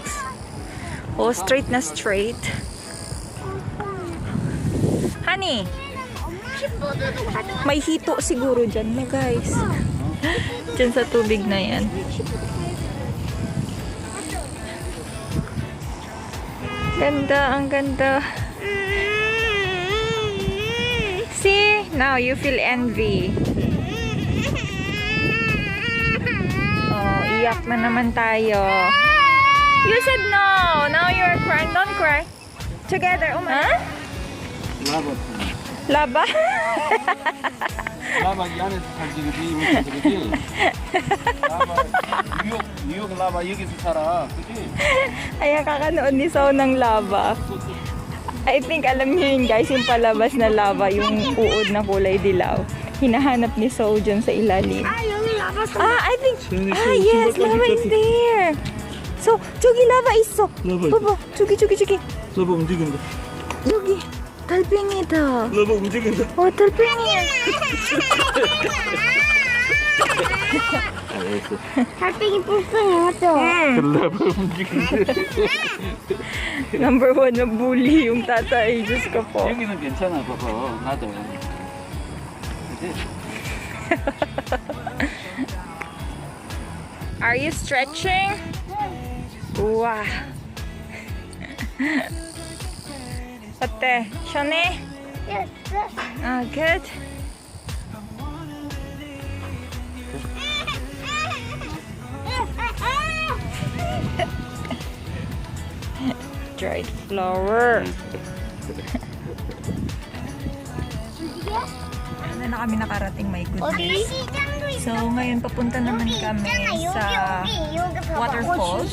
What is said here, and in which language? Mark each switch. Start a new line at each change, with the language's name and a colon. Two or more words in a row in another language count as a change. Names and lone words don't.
Filipino: Oh, straight na straight. Honey, may hito siguro dyan, no guys. Dyan sa tubig na yan. Ganda, ang ganda.
English: See? Now you feel envy.
Filipino: Oh, iyak na naman tayo.
English: You said no. Now you're crying. Don't cry. Together, huh? Lava?
Korean: 라바 이 안에서 살지 그지? 여기서 그지? 라바 뉴욕 라바 여기서 살아 그지?
Filipino: Ay, kakanood ni So ng lava.
English: I think
Filipino: alam niyo yun guys, yung palabas na lava, yung uod na kulay dilaw. Hinahanap ni So dyan sa ilalim. 아 여기 나가서.
English: I think, yes, lava is there. So,
Korean: 저기 lava 있어. 라바 봐봐, 저기. 라바 움직인다 저기, 달팽이다. 라바 움직인다 달팽이야. 달팽이 뿔뿔이 맞죠? 라바 움직인다
Filipino: Number 1 na bully yung tatay. Diyos ko po.
Korean: 여기는 괜찮아 봐봐 나도 그지?
English: Are you stretching?
Korean: 우와. 어때? 시원해?
English: Yes. Good. Dried flower.
Filipino: Ano na kami nakarating,
English: my goodness.
Filipino: So, ngayon papunta naman kami sa waterfalls.